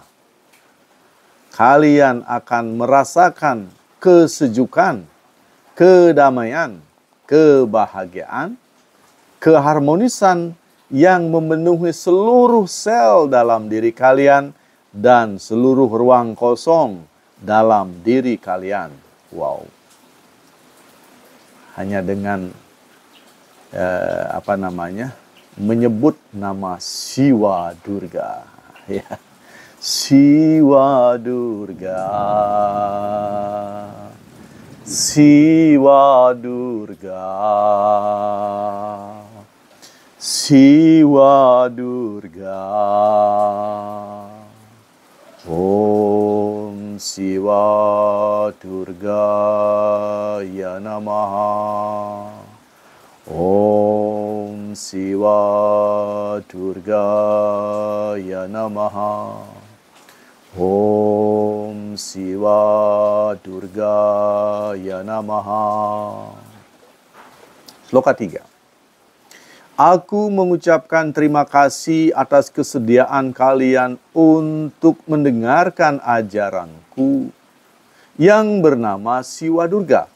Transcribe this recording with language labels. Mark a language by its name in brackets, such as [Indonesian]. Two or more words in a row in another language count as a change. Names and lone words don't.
[Indonesian] Kalian akan merasakan kesejukan, kedamaian, kebahagiaan, keharmonisan yang memenuhi seluruh sel dalam diri kalian dan seluruh ruang kosong dalam diri kalian. Wow. Hanya dengan menyebut nama Siwa Durga. Ya. Siwa Durga. Siwa Durga. Siwa Durga. [Sanskrit] Om Siwa Durga ya namaha. Om Siwa Durga ya namaha. Om Siwa Durga ya namaha. [Indonesian] Sloka 3. Aku mengucapkan terima kasih atas kesediaan kalian untuk mendengarkan ajaranku yang bernama Siwa Durga.